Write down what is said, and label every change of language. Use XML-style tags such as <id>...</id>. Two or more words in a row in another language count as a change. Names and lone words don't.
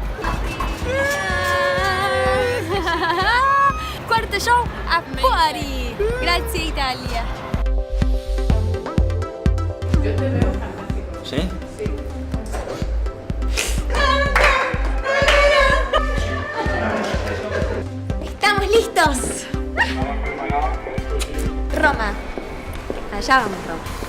<es>Cuarto show a fuori.</es> <it>Grazie Italia.</it> <es>Yo te veo fantástico. ¿Sí? Sí. ¡Estamos listos! Roma. Allá vamos, Roma.</es>